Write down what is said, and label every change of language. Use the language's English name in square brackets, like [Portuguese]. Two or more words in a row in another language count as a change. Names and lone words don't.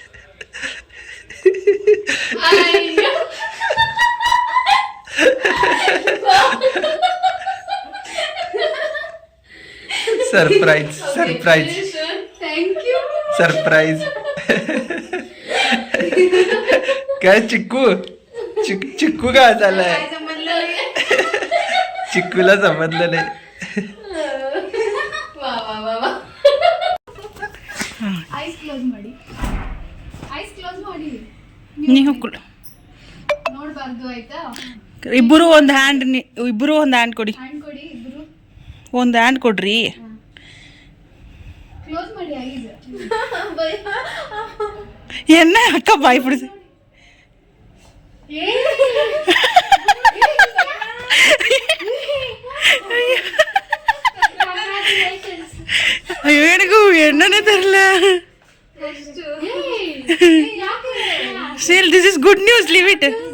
[English] surprise surprise thank you. सरप्राईज. [Marathi] काय चिक्कू चिक्कू काय झालाय? काय समजलं नाही. चिक्कूला समजलं नाही. वा वा वा वा. [English] eyes close [Kannada] ಮಾಡಿ, [English] eyes close [Kannada] ಮಾಡಿ. ನೀವು ನೋಡ್ಬಾರ್ದು ಆಯ್ತಾ? ಇಬ್ಬರು ಒಂದು ಹ್ಯಾಂಡ್ ಕೊಡಿ, ಹ್ಯಾಂಡ್ ಕೊಡಿ ಇಬ್ರು. ಒಂದು ಹ್ಯಾಂಡ್ ಕೊಡ್ರಿ. ಕ್ಲೋಸ್ ಮಾಡಿ ಐಸ್. ಎನ್ನ ಅಕ್ಕ ಬಾಯ್ ಬಿಡಿಸಿ. ಅಯ್ಯೋ ನನಗೂ ಎಣ್ಣನೇ ತರಲ್ಲ. [English] still this is good news, leave it.